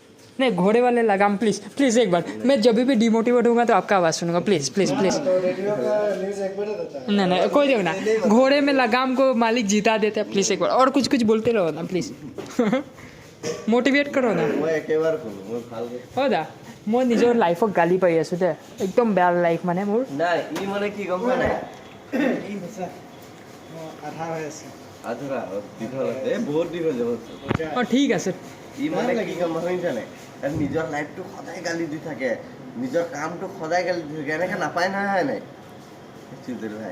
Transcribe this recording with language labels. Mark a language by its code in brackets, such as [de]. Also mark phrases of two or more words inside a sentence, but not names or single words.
[hi] नहीं घोड़े वाले लगाम [en] please please [hi] एक बार मैं जब भी डिमोटिवेट होऊंगा तो आपका आवाज़ सुनूंगा [en] please please please [hi] तो रेडियो का न्यूज़ एक बार देता है। नहीं नहीं कोई देखो ना घोड़े में लगाम को मालिक जीता देते हैं प्लीज एक बार और कुछ कुछ बोलते रहो ना प्लीज मोटिवेट करो ना [as] মই একেবাৰে ক'লো মই ভালকৈ হয়দা মই নিজৰ লাইফক গালি পাই আছোঁ দে একদম বেয়া লাইফ মানে মোৰ নাই ই মানে কি গম পোৱা নাই এই হৈছে আধা হৈ আছে আধৰা দীঘল আছে এই বহুত দীঘল যাব অঁ ঠিক আছে ই মানে কি গম শুনিছা নাই আৰু নিজৰ লাইফটো সদায় গালি দি থাকে নিজৰ কামটো সদায় গালি দি থাকে এনেকৈ নাপায় নহয় নাই চুদৰ ভাই